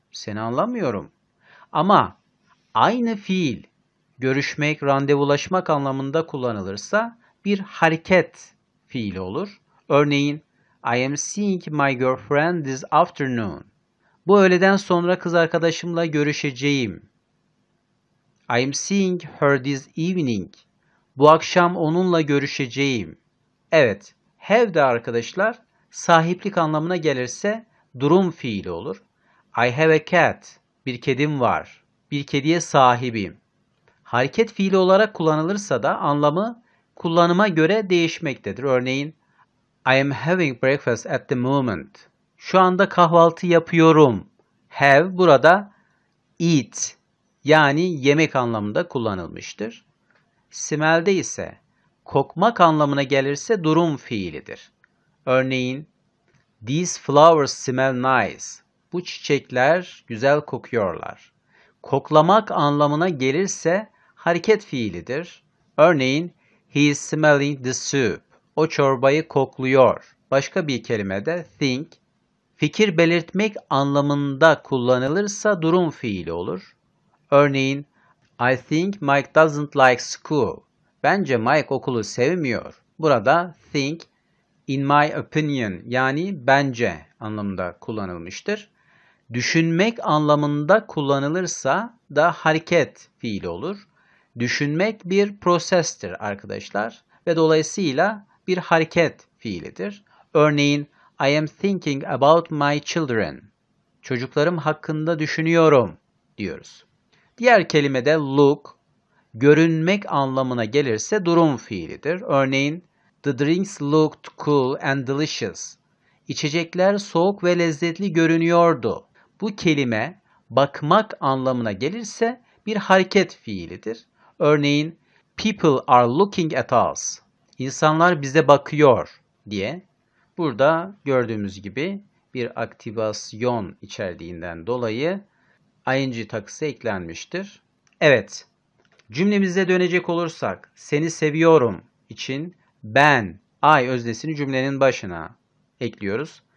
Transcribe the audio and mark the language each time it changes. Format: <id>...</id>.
<tr>Seni anlamıyorum. Ama aynı fiil görüşmek, randevulaşmak anlamında kullanılırsa bir hareket fiili olur. Örneğin</tr> <en>I am seeing my girlfriend this afternoon.</en> <tr>Bu öğleden sonra kız arkadaşımla görüşeceğim.</tr> <en>I am seeing her this evening.</en> <tr>Bu akşam onunla görüşeceğim. Evet, have de arkadaşlar sahiplik anlamına gelirse durum fiili olur.</tr> <en>I have a cat.</en> <tr>Bir kedim var. Bir kediye sahibim. Hareket fiili olarak kullanılırsa da anlamı kullanıma göre değişmektedir. Örneğin</tr> <en>I am having breakfast at the moment.</en> <tr>Şu anda kahvaltı yapıyorum. Have burada eat yani yemek anlamında kullanılmıştır. Smell'de ise kokmak anlamına gelirse durum fiilidir. Örneğin</tr> <en>these flowers smell nice.</en> <tr>Bu çiçekler güzel kokuyorlar. Koklamak anlamına gelirse hareket fiilidir. Örneğin</tr> <en>he is smelling the soup.</en> <tr>O çorbayı kokluyor. Başka bir kelimede think, fikir belirtmek anlamında kullanılırsa durum fiili olur. Örneğin</tr> <en>I think Mike doesn't like school.</en> <tr>Bence Mike okulu sevmiyor. Burada think,</tr> <en>in my opinion</en> <tr>yani bence anlamında kullanılmıştır. Düşünmek anlamında kullanılırsa da hareket fiili olur. Düşünmek bir prosestir arkadaşlar ve dolayısıyla bir hareket fiilidir. Örneğin</tr> <en>I am thinking about my children.</en> <tr>Çocuklarım hakkında düşünüyorum diyoruz. Diğer kelime de look, görünmek anlamına gelirse durum fiilidir. Örneğin</tr> <en>the drinks looked cool and delicious.</en> <tr>İçecekler soğuk ve lezzetli görünüyordu. Bu kelime bakmak anlamına gelirse bir hareket fiilidir. Örneğin</tr> <en>people are looking at us.</en> <tr>İnsanlar bize bakıyor diye. Burada gördüğümüz gibi bir aktivasyon içerdiğinden dolayı ing takısı eklenmiştir. Evet, cümlemize dönecek olursak seni seviyorum için ben, I öznesini cümlenin başına ekliyoruz.</tr>